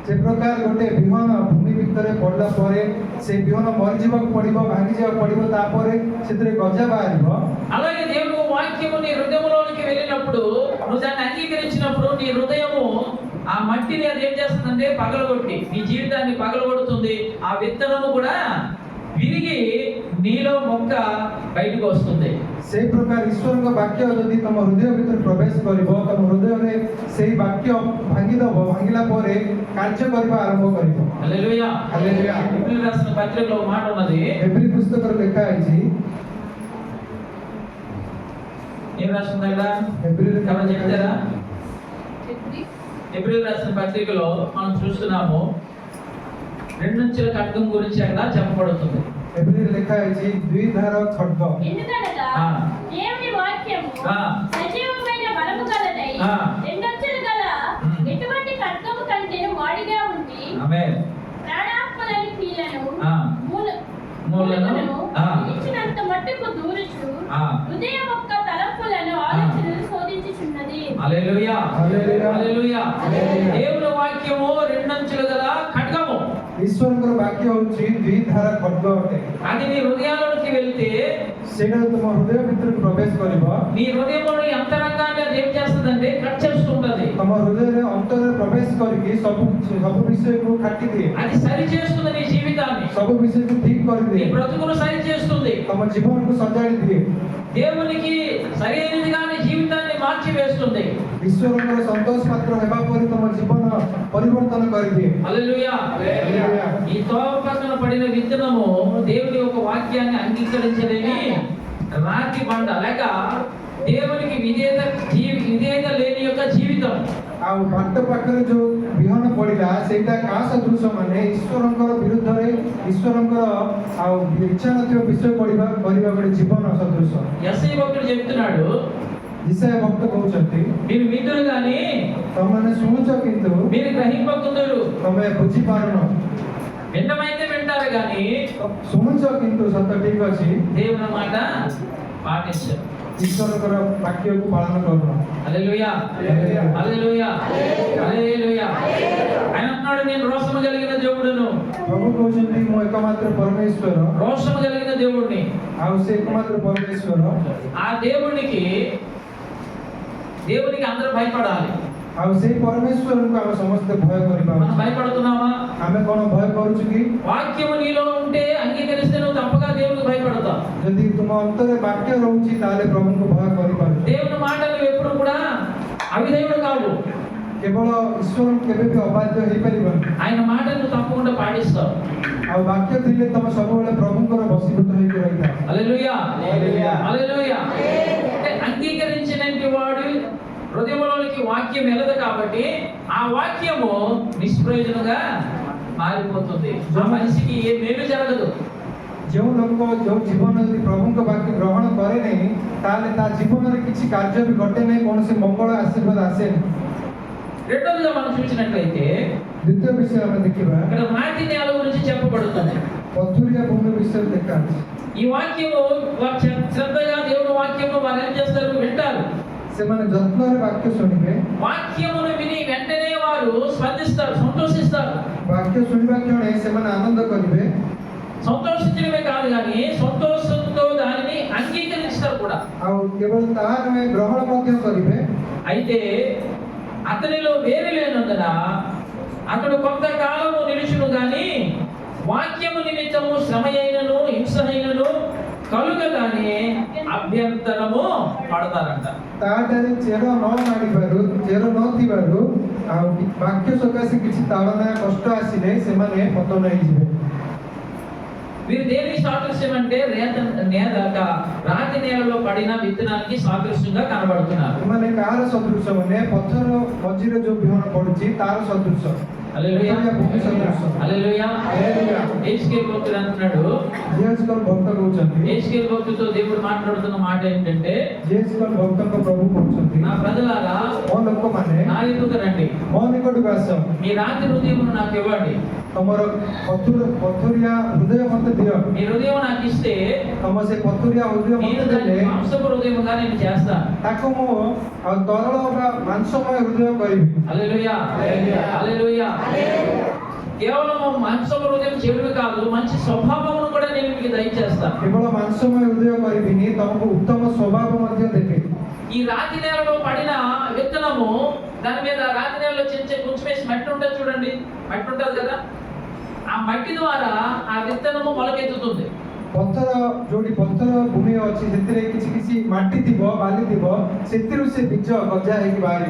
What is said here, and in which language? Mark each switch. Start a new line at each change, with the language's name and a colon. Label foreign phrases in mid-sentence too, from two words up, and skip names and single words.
Odia: ଯେ ପ୍ରକାର ଗୋଟେ ବିହନ ଭୂମି ଭିତରେ ପଡ଼ିଲା ପରେ ସେଇ ବିହନ ମରିଯିବାକୁ ପଡ଼ିବ ଭାଙ୍ଗିଯିବାକୁ ପଡ଼ିବ ତାପରେ ସେଥିରେ ଗଜା ବାହାରିବ
Telugu: అలాగే దేవుని వాక్యము నీ హృదయంలోనికి వెళ్ళినప్పుడు నువ్వు దాన్ని అంగీకరించినప్పుడు నీ హృదయము ఆ మట్టిని అది ఏం చేస్తుందంటే పగలగొట్టి నీ జీవితాన్ని పగలగొడుతుంది. ఆ విత్తనము కూడా విరిగి నీలో మొక్క బయటకు వస్తుంది.
Odia: ସେଇ ପ୍ରକାର ଈଶ୍ୱରଙ୍କ ବାକ୍ୟ ଯଦି ତମ ହୃଦୟ ଭିତରେ ପ୍ରବେଶ କରିବ ତମ ହୃଦୟରେ সেই ବାକ୍ୟ ଭାଙ୍ଗିଦବ ଭାଙ୍ଗିଲା ପରେ କାର୍ଯ୍ୟ କରିବା ଆରମ୍ଭ କରିବ।
Telugu: హల్లెలూయా. హల్లెలూయా। హెబ్రీయులకు రాసిన పత్రికలో ఒక మాట ఉన్నది. హెబ్రీ పుస్తకంలో
Odia: ଲେଖା ହେଇଛି
Telugu: ఏం రాసింది అక్కడ? హెబ్రీయులకు ఎవరు చెప్తారా? హెబ్రీ హెబ్రీయులకు రాసిన పత్రికలో మనం చూస్తున్నాము రెండంచెల ఖడ్గం గురించి అక్కడ చెప్పబడుతుంది. హెబ్రీ
Odia: ଲେଖା ହେଇଛି
Telugu: ద్విధార ఖడ్గ ఎందుకనగా ఆ. దేవుని వాక్యము ఆ. సజీవమైన బలము గలదై ఆ. రెండంచెలు గల ఉమ్. ఎటువంటి ఖడ్గము కంటే వాడిగా ఉండి ఆమేన్. ప్రాణాత్మలని కీలను ఆ. మూలలను ఆ. ఇచ్చినంత మట్టుకు దూరుచు ఆ. హృదయం యొక్క తలంపులను ఆలోచనలు శోధించుచున్నది. హల్లెలూయా. హల్లెలూయా. హల్లెలూయా. హల్లెలూయా. దేవుని వాక్యము రెండంచులు గల ఖడ్గము.
Odia: ଈଶ୍ୱରଙ୍କର ବାକ୍ୟ ହେଉଛି ଦ୍ୱିଧାର ଖడ్ଗ ଅଟେ।
Telugu: అది నీ హృదయాల్లోకి వెళ్తే
Odia: ସେଇଟା ତୁମ ହୃଦୟ ଭିତରକୁ ପ୍ରବେଶ କରିବ
Telugu: నీ హృదయంలోని అంతరంగాన్ని అది ఏం చేస్తుందంటే కట్ చేస్తుంటది.
Odia: ତମ ହୃଦୟରେ ଅନ୍ତରରେ ପ୍ରବେଶ କରିକି ସବୁ ବିଷୟକୁ କାଟି ଦିଏ
Telugu: అది సరి చేస్తుంది నీ జీవితాన్ని,
Odia: ସବୁ ବିଷୟକୁ ଠିକ
Telugu: నీ
Odia: କରିଦିଏ
Telugu: బ్రతుకును సరి చేస్తుంది.
Odia: ତମ ଜୀବନକୁ ସଜାଡ଼ି ଦିଏ
Telugu: దేవునికి సరైనదిగా నీ జీవితాన్ని మార్చి వేస్తుంది.
Odia: ଈଶ୍ୱରଙ୍କର ସନ୍ତୋଷ ପାତ୍ର ହେବା ପରେ ତମ ଜୀବନ ପରିବର୍ତ୍ତନ କରିଦିଏ।
Telugu: హల్లెలూయా. హల్లెలూయా। ఈ తోవ పక్కన పడిన విత్తనము దేవుని యొక్క వాక్యాన్ని అంగీకరించలేని రాతి బండ లేక దేవునికి విధేయత లేని యొక్క జీవితం.
Odia: ଆଉ ବାଟ ପାଖରେ ଯୋଉ ବିହନ ପଡିଲା ସେଇଟା କାହା ସଦୃଶ ମାନେ ଈଶ୍ୱରଙ୍କର ବିରୁଦ୍ଧରେ ଈଶ୍ୱରଙ୍କର ଆଉ ଇଚ୍ଛା ନଥିବା ବିଷୟ କରିବା ଗୋଟେ ଜୀବନ ସଦୃଶ।
Telugu: యెషయా భక్తుడు చెప్తున్నాడు,
Odia: ଇସାୟା ଭକ୍ତ କହୁଛନ୍ତି
Telugu: మీరు విందురు గాని
Odia: ତମମାନେ ଶୁଣୁଛ କିନ୍ତୁ
Telugu: మీరు గ్రహింపకుందురు.
Odia: ତମେ ବୁଝିପାରୁନ
Telugu: విన్నమైతే వింటారు గాని
Odia: ଶୁଣୁଛ କିନ୍ତୁ ସତ ଠିକ ଅଛି
Telugu: దేవుని మాట పాటించరు.
Odia: ଈଶ୍ୱରଙ୍କର ବାକ୍ୟକୁ ପାଳନ କରୁନ।
Telugu: హల్లెలూయా. హల్లెలూయా. హల్లెలూయా. హల్లెలూయా. ఆయన అన్నాడు, నేను రోషము కలిగిన దేవుడును,
Odia: ପ୍ରଭୁ କହୁଛନ୍ତି ମୁଁ ଏକମାତ୍ର ପରମେଶ୍ୱର
Telugu: రోషము కలిగిన దేవుడిని.
Odia: ଆଉ ସେ ଏକମାତ୍ର ପରମେଶ୍ୱର
Telugu: ఆ దేవునికి అందరూ భయపడాలి.
Odia: ଆଉ ସେଇ ପରମେଶ୍ୱରଙ୍କୁ ଆମେ ସମସ୍ତେ ଭୟ କରିବା
Telugu: మనం భయపడుతున్నామా?
Odia: ଆମେ କଣ ଭୟ କରୁଛୁ କି?
Telugu: వాక్యము నీలో ఉంటే అంగీకరిస్తే నువ్వు తప్పగా దేవునికి భయపడతావు.
Odia: ଯଦି ତୁମ ଅନ୍ତରରେ ବାକ୍ୟ ରହୁଛି ତାହେଲେ ପ୍ରଭୁଙ୍କୁ ଭୟ କରିପାରୁଛ।
Telugu: దేవుని మాటలు ఎప్పుడు కూడా అవిధేయుడు కావు.
Odia: କେବଳ ଈଶ୍ୱର କେବେ ବି ଅବାଧ୍ୟ ହେଇପାରିବନି।
Telugu: ఆయన మాటలు నువ్వు తప్పకుండా పాటిస్తావు.
Odia: ଆଉ ବାକ୍ୟ ଥିଲେ ତମେ ସବୁବେଳେ ପ୍ରଭୁଙ୍କର ବଶୀଭୂତ ହେଇକି ରହିଥାଅ।
Telugu: హల్లెలూయా. హల్లెలూయా. హల్లెలూయా. అంటే అంగీకరించినటువంటి వాడు హృదయంలోనికి వాక్యం వెళ్ళదు కాబట్టి ఆ వాక్యము నిష్ప్రయోజనంగా మారిపోతుంది. ఆ మనిషికి ఏ మేలు జరగదు.
Odia: ଯେଉଁ ଲୋକ ଯେଉଁ ଜୀବନ ଯଦି ପ୍ରଭୁଙ୍କ ବାକ୍ୟ ଗ୍ରହଣ କରେ ନାହିଁ ତାହେଲେ ତା ଜୀବନରେ କିଛି କାର୍ଯ୍ୟ ବି ଘଟେ ନାହିଁ, କୌଣସି ମଙ୍ଗଳ ଆଶୀର୍ବାଦ ଆସେନି।
Telugu: రెండోదిగా మనం చూసినట్లయితే
Odia: ଦ୍ୱିତୀୟ ବିଷୟ ଆମେ ଦେଖିବା
Telugu: ఇక్కడ మాటి నేల గురించి చెప్పబడుతుంది.
Odia: ପଥୁରିଆ ଭୂମି ବିଷୟରେ ଦେଖାଉଛି।
Telugu: ఈ వాక్యము వారు శ్రద్ధగా దేవుని వాక్యము వారు ఏం చేస్తారు? వింటారు.
Odia: ସେମାନେ ଯତ୍ନରେ ବାକ୍ୟ ଶୁଣିବେ।
Telugu: వాక్యమును విని వెంటనే వారు స్పందిస్తారు, సంతోషిస్తారు.
Odia: ବାକ୍ୟ ଶୁଣିବା କ୍ଷଣେ ସେମାନେ ଆନନ୍ଦ କରିବେ।
Telugu: సంతోషించడమే కాదు కానీ సంతోషంతో దానిని అంగీకరిస్తారు కూడా.
Odia: ଆଉ କେବଳ ତାହା ନୁହେଁ ଗ୍ରହଣ ମଧ୍ୟ କରିବେ।
Telugu: అయితే అతనిలో వేరు లేనందున అతడు కొంతకాలము నిలుచును గాని వాక్యము నిమిత్తము శ్రమ అయినను హింస అయినను కలుగగానే అభ్యంతరము పడతారంట.
Odia: ତାଠାରେ ଚେର ନ ମାଡ଼ିବାରୁ ଚେର ନଥିବାରୁ ଆଉ ବାକ୍ୟ ସକାଶେ କିଛି ତାଳନା କଷ୍ଟ ଆସିଲେ ସେମାନେ ପତନ ହେଇଯିବେ।
Telugu: వీరు దేనికి సాదృశ్యం అంటే రాతి నేలలో పడిన విత్తనానికి సాదృశ్యంగా కనబడుతున్నారు.
Odia: ଏମାନେ କାହାର ସଦୃଶ ମାନେ ପଥର ମଝିରେ ଯୋଉ ବିହନ ପଡୁଛି ତାର ସଦୃଶ।
Telugu: హల్లెలూయా.
Odia: ଭୂମି ସଦୃଶ।
Telugu: హల్లెలూయా. హల్లెలూయా। హెజ్కేలు భక్తుడు అంటున్నాడు,
Odia: ଜେହେଜ୍କେଲ ଭକ୍ତ କହୁଛନ୍ତି
Telugu: హెజ్కేలు భక్తుడితో దేవుడు మాట్లాడుతున్న మాట ఏంటంటే,
Odia: జేహెజ్కేల్ భక్తଙ୍କ ପ୍ରଭୁ କହୁଛନ୍ତି
Telugu: నా ప్రజలారా
Odia: ମୋ ଲୋକମାନେ
Telugu: నా ఎదుట రండి,
Odia: ମୋ ନିକଟକୁ ଆସ,
Telugu: మీ రాతి హృదయమును నాకు ఇవ్వండి.
Odia: ତମର ପଥୁରିଆ ହୃଦୟ ମତେ ଦିଅ।
Telugu: మీ హృదయం నాకు ఇస్తే
Odia: ତମ ତମ ସେ ପଥୁରିଆ ହୃଦୟ
Telugu: నేను
Odia: ମତେ
Telugu: దాన్ని
Odia: ଦେଲେ
Telugu: మాంసపు హృదయముగా నేను చేస్తాను.
Odia: ତାକୁ ମୁଁ ଆଉ ତରଳ ବା ମାଂସମୟ ହୃଦୟ କରିବି।
Telugu: హల్లెలూయా హల్లెలూయా. కేవలం మాంసపు హృదయం చెడువి కాదు, మంచి స్వభావమును కూడా నేను మీకు దయచేస్తాను.
Odia: କେବଳ ମାଂସମୟ ହୃଦୟ କରିବିନି, ତମକୁ ଉତ୍ତମ ସ୍ୱଭାବ ମଧ୍ୟ ଦେବି।
Telugu: ఈ రాతి నేలలో పడిన విత్తనము, దాని మీద రాతి నేలలో కొంచెం వేసి మట్టి ఉంటుంది చూడండి, మట్టి ఉంటుంది కదా, ఆ మట్టి ద్వారా ఆ విత్తనము మొలకెత్తుతుంది.
Odia: ପଥର ଯୋଉଠି ପଥର ଭୂମି ଅଛି ସେଥିରେ କିଛି କିଛି ମାଟି ଥିବ, ବାଲି ଥିବ, ସେଥିରୁ ସେ ବୀଜ ଗଜା ହେଇକି ବାହାରିବ।